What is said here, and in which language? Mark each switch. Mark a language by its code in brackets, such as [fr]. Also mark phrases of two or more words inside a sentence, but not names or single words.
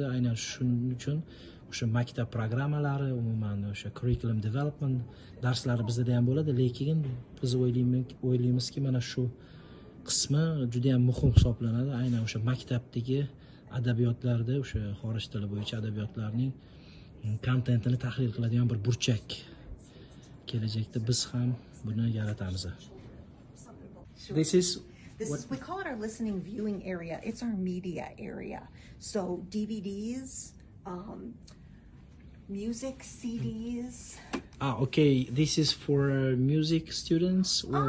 [uz] Aynan shuning uchun o'sha maktab programmalari, umuman o'sha [en] curriculum development [uz] darslari bizda ham bo'ladi, lekin biz o'ylaymizki mana shu qismi juda ham muhim hisoblanadi. Aynan o'sha maktabdagi adabiyotlarda o'sha xorij tili bo'yicha adabiyotlarning kontentini tahlil qiladigan bir burchak kelajakda biz ham buni yaratamiz. [en] This is we call it our listening viewing area. It's our media area. So DVDs, music, CDs. Okay. This is for music students or